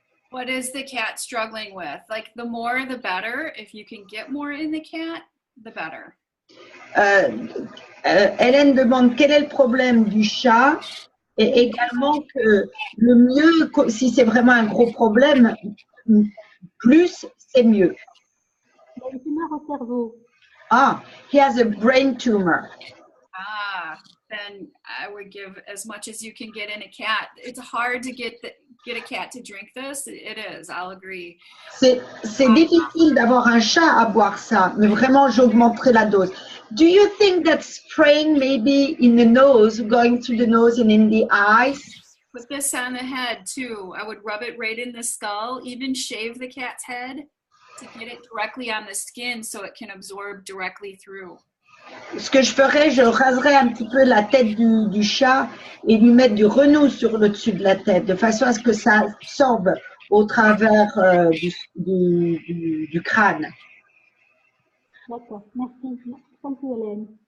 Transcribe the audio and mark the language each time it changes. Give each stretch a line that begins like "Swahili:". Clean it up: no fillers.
English: What is the cat struggling with? Like the more, the better. If you can get more in the cat, the better.
French: Hélène demande quel est le problème du chat et également que le mieux, si c'est vraiment un gros problème, plus c'est mieux. Il a une tumeur au cerveau.
English: Ah, he has a brain tumor. Then I would give as much as you can get in a cat. It's hard to get a cat to drink this. It is, I'll agree.
French: C'est difficile d'avoir un chat à boire ça, mais vraiment j'augmenterai la dose.
English: Do you think that spraying maybe in the nose, going through the nose and in the eyes? Put this on the head too. I would rub it right in the skull, even shave the cat's head to get it directly on the skin so it can absorb directly through.
French: Ce que je ferais, je raserais un petit peu la tête du chat et lui mettre du renous sur le dessus de la tête, de façon à ce que ça absorbe au travers du crâne. D'accord, merci. Merci Hélène.